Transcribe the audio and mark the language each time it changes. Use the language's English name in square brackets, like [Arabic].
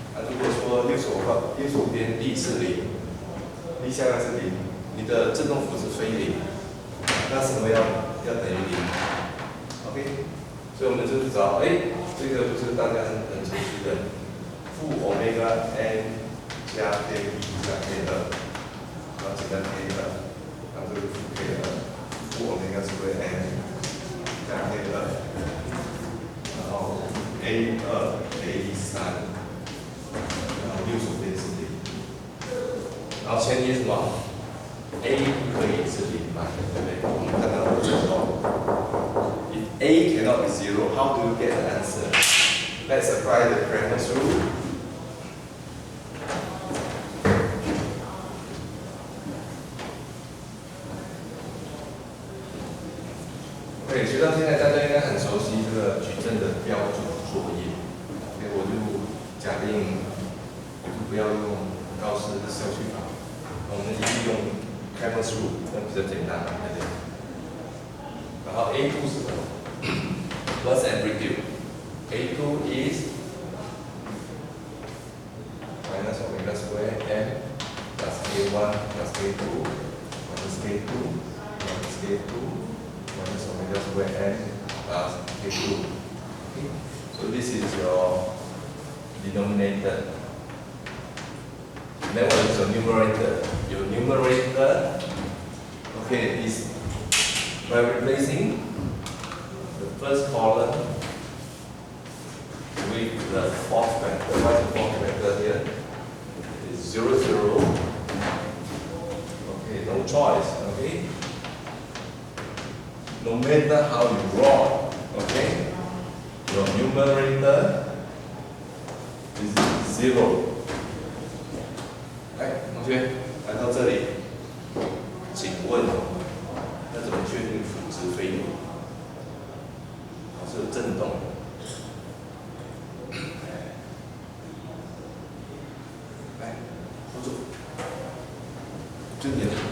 [Chinese] 如果说右手边 力是0，力下来是0，你的振动幅是非0，那什么要等于0 ？OK， 所以我们就是找，这个不是大家很熟悉的负欧米伽 n 加 k 加 k2，然后减到 k2，然后这个负 k2，负欧米伽square n 加 k2，然后 a2 a3，然后右手边是0，然后前提是什么 ？a 不可以是0嘛，对不对？我们看到的振动 [English] ，if a cannot be 0, how do you get the answer? Let's apply the Cramer's rule. [Chinese] 对，学到现在大家应该很熟悉这个矩阵的标准作业。所以我就假定不要用高斯的消去法，我们继续用 Cramer's rule， 那比较简单，对不对？然后 A2 是什么 ？ [English] Plus amplitude。 A2 is minus omega square m plus K1 plus K2 minus K2 minus K2 minus omega square m plus K2. Okay. So this is your denominator. Then what is your numerator? Your numerator, okay, is by replacing the first column with the fourth vector. What is the fourth vector here? It's 0, 0. Okay, no choice. Okay. No matter how you draw, okay, your numerator is 0. [Chinese] 来，同学，来到这里，请问要怎么确定幅值非零？是有振动的。来，辅助，就你了。